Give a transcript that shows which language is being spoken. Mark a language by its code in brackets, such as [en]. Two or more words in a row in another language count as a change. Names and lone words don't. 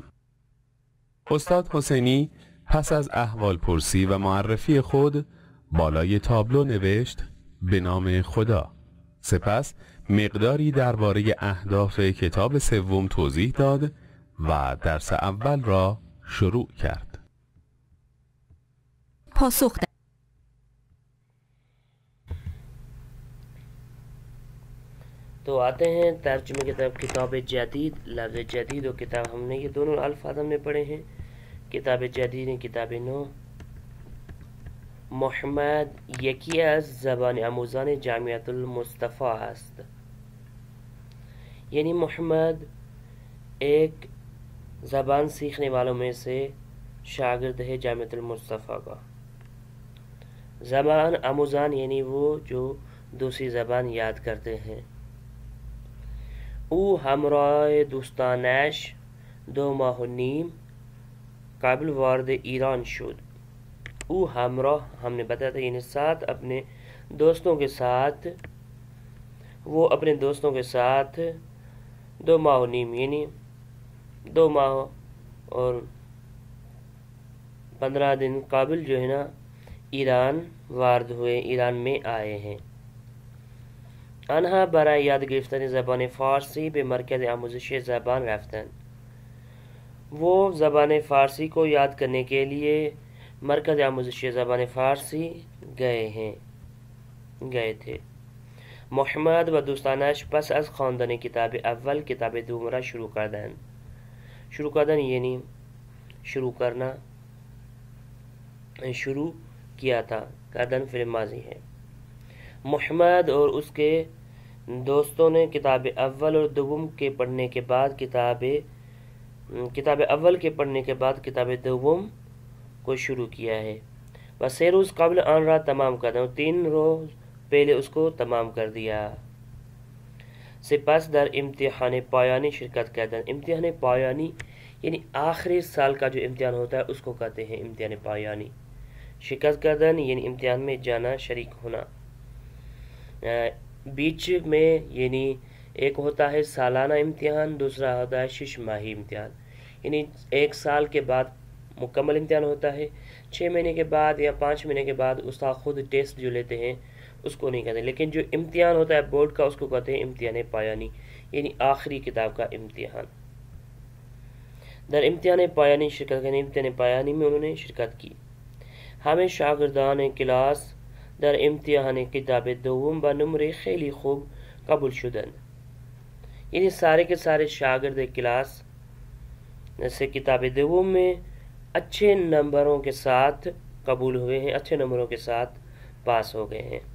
[fa] استاد حسینی پس از احوال پرسی و معرفی خود بالای تابلو نوشت به نام خدا. سپس مقداری درباره اهداف کتاب سوم توضیح داد و درس اول را شروع کرد. پاسخ دهید. [ur] تو آتے ہیں ترجمہ کتاب کتاب جدید. لفظ جدید و کتاب ہم نے یہ دونوں الفاظ ہم نے پڑھے ہیں. [fa] کتاب جدید کتاب نو. محمد یکی از زبان آموزان جامعه المصطفی است. [ur] یعنی محمد ایک زبان سیکھنے والوں میں سے شاگرد ہے جامعه المصطفی کا. زبان آموزان یعنی وہ جو دوسری زبان یاد کرتے ہیں. [fa] او همراه دوستانش 2 ماه و نیم قبل وارد ایران شد. [ur] او ہمراہ ہم نے بتایا تھا یعنی ساتھ اپنے دوستوں کے ساتھ، وہ اپنے دوستوں کے ساتھ 2 ماہ و نیم یعنی 2 ماہ اور 15 دن قبل جو ہے نا ایران وارد ہوئے، ایران میں آئے ہیں. [fa] آنها برای یاد گرفتن زبان فارسی به مرکز آموزش زبان رفتند. [ur] وہ زبان فارسی کو یاد کرنے کے لیے [fa] مرکز آموزش زبان فارسی [ur] گئے تھے. [fa] محمد و دوستانش پس از خواندن کتاب اول کتاب دوم را شروع کردند. شروع کردن [ur] یعنی شروع کرنا، شروع کیا تھا، کردن فعل ماضی ہے. محمد اور اس کے دوستوں نے کتاب اول اور دوم کے پڑھنے کے بعد کتاب اول کے پڑھنے کے بعد کتاب دوم کو شروع کیا ہے. [fa] و 3 روز قبل آن را تمام کردن، [ur] 3 روز پہلے اس کو تمام کر دیا. [fa] سپس در امتحان پایانی شرکت کردن. امتحان پایانی [ur] یعنی آخری سال کا جو امتحان ہوتا ہے اس کو کہتے ہیں [fa] امتحان پایانی. شرکت کردن [ur] یعنی امتحان میں جانا، شریک ہونا. بیچ میں یعنی ایک ہوتا ہے سالانہ امتحان، دوسرا ہوتا ہے 6 ماہی امتحان. یعنی 1 سال کے بعد مکمل امتحان ہوتا ہے، 6 مہینے کے بعد یا 5 مہینے کے بعد استاد خود ٹیسٹ جو لیتے ہیں اس کو نہیں کہتے. لیکن جو امتحان ہوتا ہے بورڈ کا اس کو کہتے ہیں [fa] امتحان پایانی [ur] یعنی آخری کتاب کا امتحان. [fa] در امتحان پایانی [ur] شرکت کرنے، [fa] امتحان پایانی [ur] میں انہوں نے شرکت کی. [fa] ہمیں شاگردان کلاس در امتحان کتاب دوم با نمره خیلی خوب قبول شدن. [ur] یعنی سارے کے سارے شاگرد کلاس سے کتاب دوم میں اچھے نمبروں کے ساتھ قبول ہوئے ہیں، اچھے نمبروں کے ساتھ پاس ہو گئے ہیں.